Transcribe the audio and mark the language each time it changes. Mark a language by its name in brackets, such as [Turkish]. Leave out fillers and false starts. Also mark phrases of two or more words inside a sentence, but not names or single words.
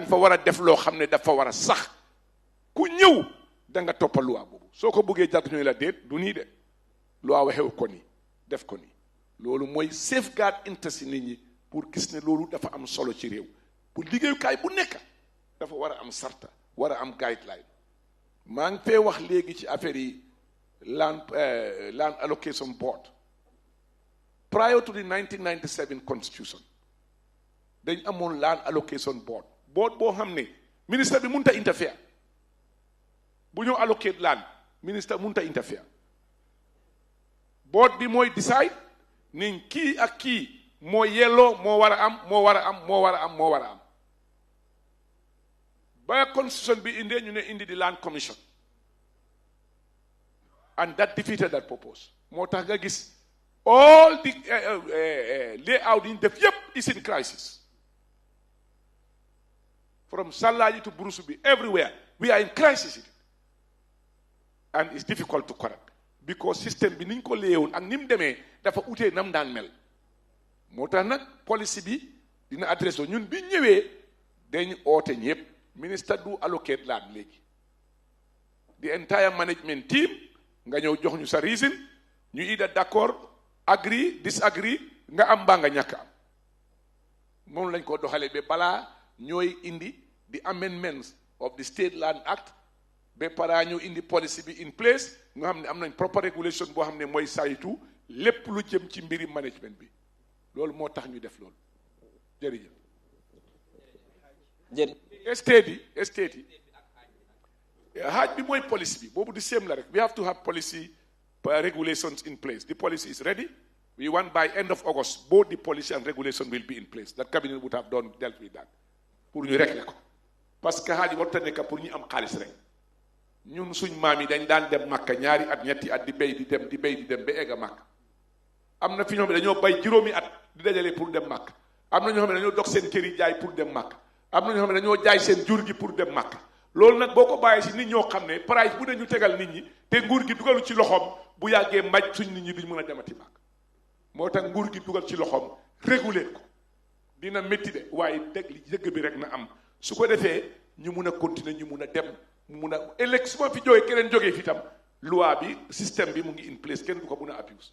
[Wolof] fa war a def loo xam ne dafa war a sax ku ñëw da nga toppa loi boobu soo ko bëggee jàpp ñooy la déet du nii de loi waxewu ko nii def ko nii loolu mooy [English] safeguard interest [Wolof] nit ñi pour gis ne loolu dafa am solo ci réew pour liggéeyukaay bu nekk dafa war a am sarta war a am guideline maa ngi fee wax léegi ci affaire yi [English] land allocation board prior to the 1997 constitution [Wolof] dañ amoon [English] land allocation board [Wolof] boo xam ne ministre bi mënut a interfere bu ñëw [English] allocate land [Wolof] ministre mënut a [English] interfere board [Wolof] bi mooy decide ni kii ak kii moo yelloo moo war a am ba constitution bi indee ñu ne indi di [English] land commission and that defeated that purpose [Wolof] moo tax nga gis [English] all the layout [Wolof] yi ñu def yépp [English] is in crisis from Salaji to Burusubi everywhere we are in crisis and it's difficult to correct because system [Wolof] bi niñ ko léewoon ak ni mu demee dafa utee nam daan mel moo tax nag policy bi dina adresse ñun bi ñëwee dañ oote ñëpp minister du [English] allocate land [Wolof] léegi [English] the entire management team [Wolof] nga ñëw jox ñu sa reason ñu ida d'accord [English] agree disagree [Wolof] nga am mbaa nga ñàkk am moom lañ ko doxalee ba balaa ñooy indi [English] the amendments of the State Land Act [Wolof] ba para ñu indi policy bi [English] in place [Wolof] nga xam ne am nañ [English] proper regulation [Wolof] boo xam ne mooy saytu lépp lu jëm ci mbiri management bi loolu moo tax ñu def loolu jërëjëf. estate yi haaj bi mooy policy bi boobu di same la rek [English] we have to have policy regulations in place. The policy is ready. We want by end of August both the policy and regulation will be in place. That cabinet would have dealt with that [Wolof] pour ñu régler ko [French] parce que [Wolof] haaj warta nekk pour ñu am xaalis rek ñun suñ maam yi dañ daan dem Makka ñaari at ñetti at di béy di dem ba egg a Makka am na fi ñoo xam ne dañoo bay juróomi at di dajale pour dem Makka am na ñoo xam ne dañoo dog seen kër yi jaay pour dem Makka am na ñoo xam ne dañoo jaay seen jur gi pour dem Makka loolu nag boo ko bàyyee si nit ñoo xam ne price bu ne ñu tegal nit ñi te nguur gi dugalu ci loxoom bu yàggee mbaj suñ nit ñi duñ mën a demati Makka moo tax nguur gi dugal ci loxoom réguler ko dina métti de waaye dëgg bi rek na am su ko defee ñu mun a continuer ñu mun a dem mu mun a ëllëg su ma fi jógee keneen jógee fi tam loi bi système bi mu ngi [English] in place [Wolof] kenn du ko mun a abuse.